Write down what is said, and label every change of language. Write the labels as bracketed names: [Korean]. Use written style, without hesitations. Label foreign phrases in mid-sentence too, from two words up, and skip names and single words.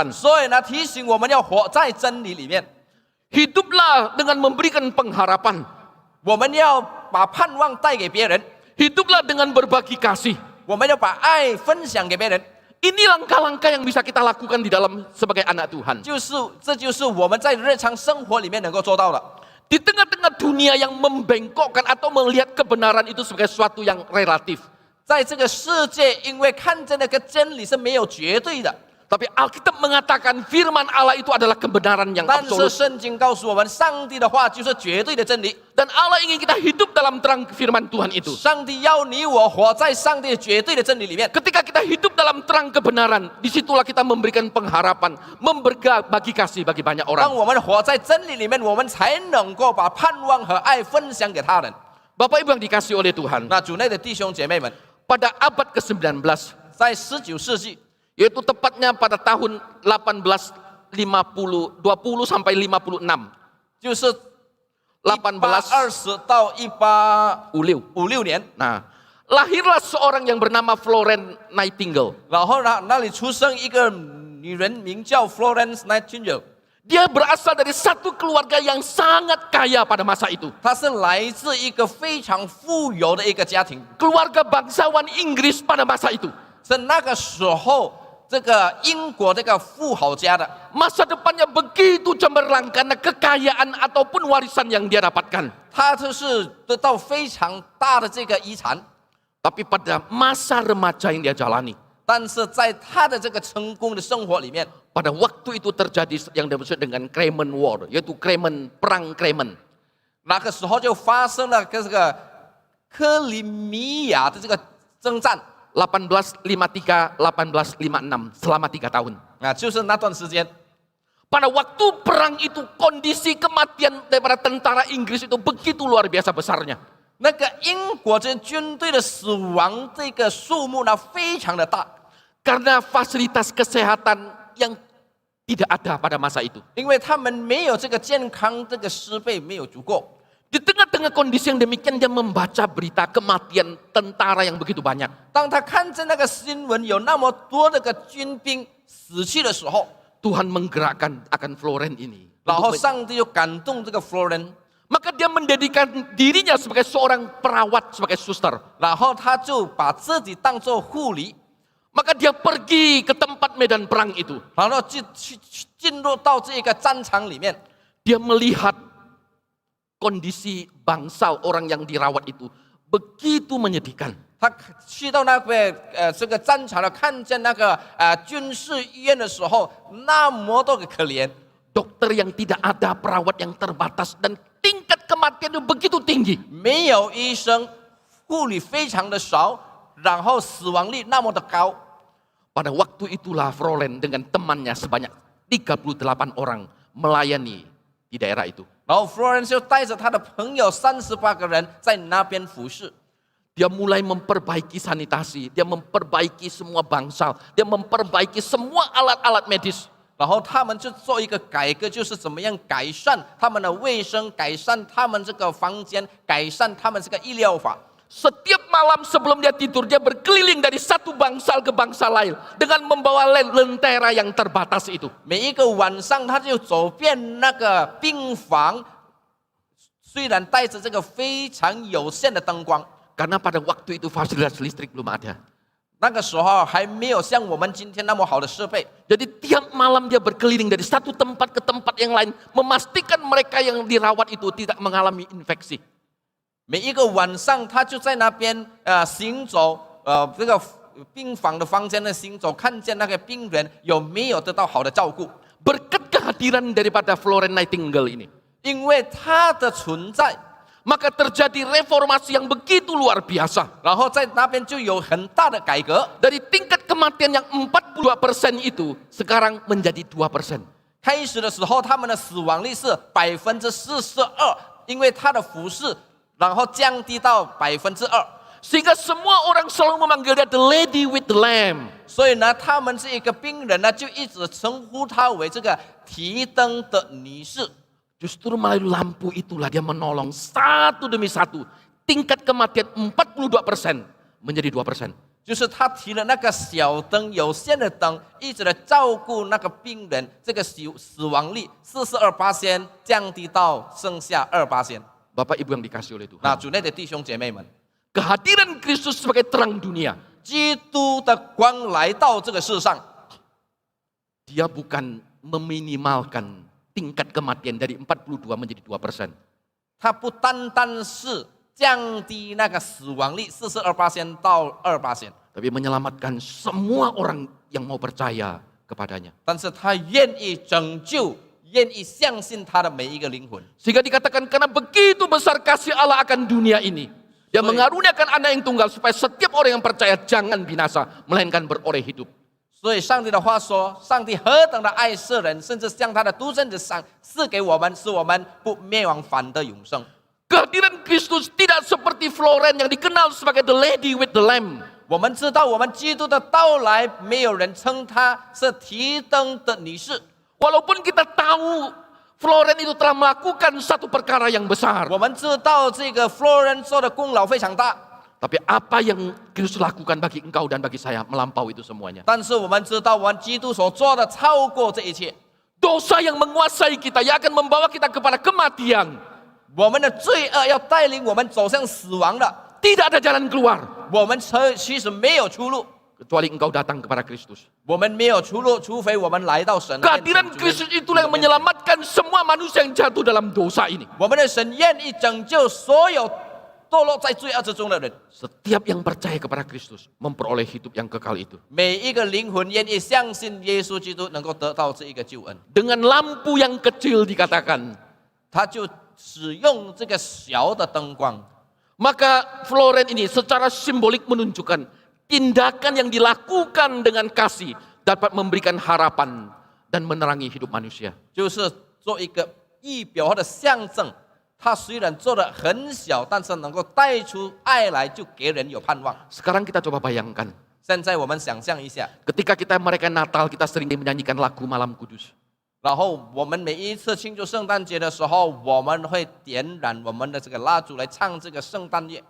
[Chinese] 所以呢，提醒我们要活在真理里面， [Indonesian] Hiduplah dengan memberikan pengharapan. [Chinese] 我们要把盼望带给别人， [Indonesian] Hiduplah dengan berbagi kasih. [Chinese] 我们要把爱分享给别人。 [Indonesian] Ini langkah-langkah yang bisa kita lakukan di dalam sebagai anak Tuhan. [Chinese] 这就是我们在日常生活里面能够做到的。 [Indonesian] Di tengah-tengah dunia yang membengkokkan atau melihat kebenaran itu sebagai sesuatu yang relatif. [Chinese] 在这个世界，因为看见那个真理是没有绝对的， [Indonesian] Tapi Alkitab mengatakan firman Allah itu adalah kebenaran yang [Chinese] 但是 [Indonesian] absolut. [Chinese] 圣经告诉我们，上帝的话就是绝对的真理。 [Indonesian] Dan Allah ingin kita hidup dalam terang firman Tuhan itu. [Chinese] 上帝要你我活在上帝绝对的真理里面。 [Indonesian] Ketika kita hidup dalam terang kebenaran, disitulah kita memberikan pengharapan, berbagi kasih bagi banyak [Chinese] 当 [Indonesian] orang. [Chinese] 我们活在真理里面，我们才能够把盼望和爱分享给他人。 [Indonesian] Bapak Ibu yang dikasih oleh Tuhan, [Chinese] 那主内的弟兄姐妹们， [Indonesian] pada abad ke-19, [Chinese] 在19世纪， [Indonesian] yaitu tepatnya pada tahun 1850, 20 sampai 56, [Chinese] 就是 18 1820到1856年， [Indonesian] Nah, lahirlah seorang yang bernama Florence Nightingale. [Chinese] 然后呢，那里出生一个女人，名叫 Florence Nightingale。 [Indonesian] Dia berasal dari satu keluarga yang sangat kaya pada masa itu. [Chinese] 她是来自一个非常富有的一个家庭， [Indonesian] Keluarga bangsawan Inggris pada masa itu. [Chinese] 是那个时候这个英国这个富豪家的。 [Indonesian] Masa depannya begitu cemerlang karena kekayaan ataupun warisan yang dia dapatkan. [Chinese] 他就是得到非常大的这个遗产， [Indonesian] Tapi pada masa remaja yang dia jalani, [Chinese] 但是在他的这个成功的生活里面， [Indonesian] pada waktu itu terjadi yang disebut dengan Crimean War, yaitu perang Crimean. [Chinese] 那个时候就发生了跟这个克里米亚的这个征战 [Indonesian] 1853, 1856, selama 3 tahun. [Chinese] 啊，就是那段时间。 [Indonesian] Pada waktu perang itu kondisi kematian daripada tentara Inggris itu begitu luar biasa besarnya. [Chinese] 那个英国这军队的死亡这个数目呢，非常的大， [Indonesian] Karena fasilitas kesehatan yang tidak ada pada masa itu. [Chinese] 因为他们没有这个健康这个设备没有足够。 [Indonesian] Di tengah-tengah kondisi yang demikian dia membaca berita kematian tentara yang begitu banyak. [Chinese] 当他看见那个新闻有那么多那个军兵死去的时候， [Indonesian] Tuhan menggerakkan akan Florence ini. [Chinese] 然后上帝就感动这个 Florence， [Indonesian] Maka dia mendedikan dirinya sebagai seorang perawat, sebagai suster. [Chinese] 然后他就把自己当作护理， [Indonesian] Maka dia pergi ke tempat medan perang itu. [Chinese] 然后进入到这个战场里面， [Indonesian] Dia melihat kondisi bangsa orang yang dirawat itu begitu menyedihkan. [Chinese] 他去到那个这个战场了，看见那个军事医院的时候，那么多的可怜， [Indonesian] Dokter yang tidak ada, perawat yang terbatas, dan tingkat kematian itu begitu tinggi. [Chinese] 没有医生，护理非常的少，然后死亡率那么的高。 [Indonesian] Pada waktu itulah Florence dengan temannya sebanyak 38 orang melayani di daerah itu. [Chinese] 然后 Florence 就带着他的朋友38个人在那边服侍， [Indonesian] Dia mulai memperbaiki sanitasi, dia memperbaiki semua bangsal, dia memperbaiki semua alat-alat medis. [Chinese] 然后他们就做一个改革，就是怎么样改善他们的卫生，改善他们这个房间，改善他们这个医疗法。 [Indonesian] Setiap malam sebelum dia tidur, dia berkeliling dari satu bangsal ke bangsal lain dengan membawa lentera yang terbatas itu. [Chinese] 每一个晚上，他就走遍那个病房，虽然带着这个非常有限的灯光， [Indonesian] Karena pada waktu itu fasilitas listrik belum ada. [Chinese] 那个时候还没有像我们今天那么好的设备。 [Indonesian] Jadi tiap malam dia berkeliling dari satu tempat ke tempat yang lain, memastikan mereka yang dirawat itu tidak mengalami infeksi. [Chinese] 每一个晚上，他就在那边行走，这个病房的房间的行走，看见那个病人有没有得到好的照顾。 [Indonesian] Berkat kehadiran daripada Florence Nightingale ini, [Chinese] 因为他的存在， [Indonesian] maka terjadi reformasi yang begitu luar biasa. [Chinese] 然后在那边就有很大的改革。 [Indonesian] Dari tingkat kematian yang 42% itu, sekarang menjadi 2%. [Chinese] 开始的时候，他们的死亡率是42%，因为他的服侍，然后降低到2%。 [Indonesian] Sehingga semua orang selalu memanggil dia [English] the lady with the lamb. [Chinese] 所以呢，他们这一个病人呢，就一直称呼她为这个提灯的女士。 [Indonesian] Justru melalui lampu itulah dia menolong satu demi satu. Tingkat kematian 42% menjadi 2%. [Chinese] 就是他提了那个小灯，有限的灯，一直的照顾那个病人，这个死亡率42%降低到剩下2%。 [Indonesian] Bapak Ibu yang dikasih oleh [Chinese] 那 [Indonesian] Tuhan. [Chinese] 主内的弟兄姐妹们， [Indonesian] Kehadiran Kristus sebagai terang dunia. [Chinese] 基督的光来到这个世上， [Indonesian] Dia bukan meminimalkan tingkat kematian dari 42 menjadi 2%. [Chinese] 他不单单是降低那个死亡率42%到2%， [Indonesian] Tapi menyelamatkan semua orang yang mau percaya kepadanya. [Chinese] 但是他愿意拯救、愿意相信他的每一个灵魂。 [Indonesian] Sehingga dikatakan karena begitu besar kasih Allah akan dunia ini. Dia mengaruniakan anak yang tunggal supaya setiap orang yang percaya jangan binasa, melainkan beroleh hidup. [Chinese] 所以上帝的话说，上帝何等的爱世人，甚至将他的独生子赐给我们，使我们不灭亡，反得永生。 [Indonesian] Kehadiran Kristus tidak seperti Florence yang dikenal sebagai [English] the lady with the lamp. [Chinese] 我们知道，我们基督的到来，没有人称他是提灯的女士。 [Indonesian] Walaupun kita tahu Florence itu telah melakukan satu perkara yang besar. [Chinese] 我们知道这个 Florence 做的功劳非常大， [Indonesian] Tapi apa yang Kristus lakukan bagi engkau dan bagi saya melampaui itu semuanya. [Chinese] 但是我们知道，我们基督所做的超过这一切。 [Indonesian] Dosa yang menguasai kita, yang akan membawa kita kepada kematian. [Chinese] 我们的罪恶要带领我们走向死亡的， [Indonesian] Tidak ada jalan keluar. [Chinese] 我们其实没有出路， [Indonesian] Kecuali engkau datang kepada Kristus. [Chinese] 我们没有出路，除非我们来到神的面前。 [Indonesian] Kehadiran Kristus itulah yang menyelamatkan semua manusia yang jatuh dalam dosa ini. [Chinese] 我们的神愿意拯救所有堕落在罪恶之中的人。 [Indonesian] Setiap yang percaya kepada Kristus memperoleh hidup yang kekal itu. [Chinese] 每一个灵魂愿意相信耶稣基督，能够得到这一个救恩。 [Indonesian] Dengan lampu yang kecil dikatakan. [Chinese] 他就使用这个小的灯光， [Indonesian] Maka Florence ini secara simbolik menunjukkan tindakan yang dilakukan dengan kasih dapat memberikan harapan dan menerangi hidup manusia. [Chinese] 就是做一个仪表或者象征。他虽然做的很小，但是能够带出爱来，就给人有盼望。 [Indonesian] Sekarang kita coba bayangkan. [Chinese] 现在我们想象一下， [Indonesian] Ketika kita merayakan Natal, kita sering menyanyikan lagu Malam Kudus. [Chinese] 然后我们每一次庆祝圣诞节的时候，我们会点燃我们的这个蜡烛来唱这个圣诞乐。